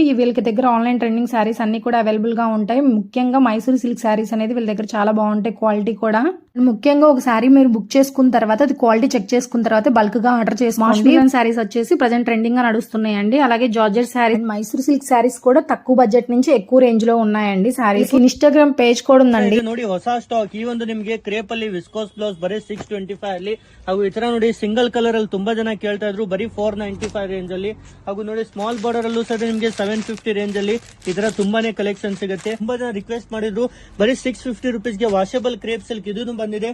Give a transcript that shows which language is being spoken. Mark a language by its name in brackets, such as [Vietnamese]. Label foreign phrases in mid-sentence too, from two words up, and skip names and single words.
[Telugu] వీళ్ళకి దగ్గర [English] online trending sarees [Telugu] అన్ని కూడా అవైలబుల్ గా ఉంటాయి. ముఖ్యంగా [English] Mysore silk sarees [Telugu] అనేది వీళ్ళ దగ్గర చాలా బాగుంటాయి, క్వాలిటీ కూడా. ముఖ్యంగా ఒక శారీ మీరు బుక్ చేసుకున్న తర్వాత అది [English] quality check [Telugu] చేసుకున్న తర్వాత బల్క్ గా ఆర్డర్ చేసుకోండి. శారీస్ వచ్చేసి [English] present trending [Telugu] గా నడుస్తున్నాయండి. అలాగే [English] georgette saree, Mysore silk sarees [Telugu] కూడా తక్కువ బడ్జెట్ నుంచి ఎక్కువ రేంజ్ లో ఉన్నాయండి. [English] sarees Instagram page [Telugu] ಕೂಡ ఉందండి. [Kannada] ನೋಡಿ ಹೊಸ ಸ್ಟಾಕ್ ಈ ಒಂದು ನಿಮಗೆ ಕ್ರೇಪ್ ಅಲ್ಲಿ [English] viscose blouse [Kannada] ಬರೀ 625 ಅಲ್ಲಿ ಹಾಗೂ ಈ ತರ ನೋಡಿ [English] single colour [Kannada] ಅಲ್ಲಿ ತುಂಬಾ ಜನ ಕೇಳ್ತಾ ಇದ್ರು ಬರೀ 495 ರೇಂಜ್ ಅಲ್ಲಿ. ಹಾಗೂ ನೋಡಿ [English] small border [Kannada] ಅಲ್ಲೂ ಸಹ ನಿಮಗೆ 750 ರೇಂಜ್ ಅಲ್ಲಿ ಈ ತರ ತುಂಬಾನೇ ಕಲೆಕ್ಷನ್ ಸಿಗುತ್ತೆ. ತುಂಬಾ ಜನ ರಿಕ್ವೆಸ್ಟ್ ಮಾಡಿದ್ರು ಬರೀ 650 ರುಪೀಸ್ ಗೆ [English] washable crepe silk [Kannada] ಇದೂ ಬಂದಿದೆ.